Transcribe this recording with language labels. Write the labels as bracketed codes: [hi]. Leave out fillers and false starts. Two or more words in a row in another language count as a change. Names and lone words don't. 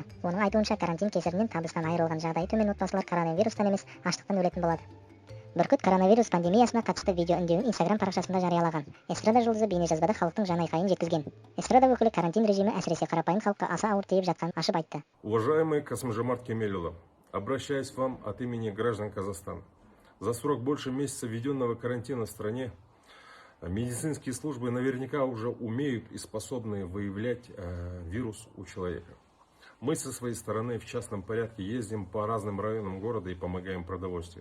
[kk] Оның айтуынша, карантин кесірінен табыстан айырылған жағдайы төмен отбасылар коронавирустан емес, аштықтан өлетін болады. Бүркіт коронавирус пандемиясына қатысты видео үндеуін Instagram парақшасында жариялаған. Эстрада жұлдызы бейнежазбада халықтың жан-айқайын жеткізген. Эстрада өкілі карантин режимі әсіресе қарапайым халыққа аса ауыр тиіп жатқанын ашып айтты. [ru] Уважаемый Касым-Жомарт Кемелұлы, обращаюсь к вам от имени граждан Казахстана. За срок больше месяца введенного карантина в стране медицинские службы наверняка уже умеют и способны выявлять вирус у человека. Мы со своей стороны в частном порядке ездим по разным районам города и помогаем продовольствием.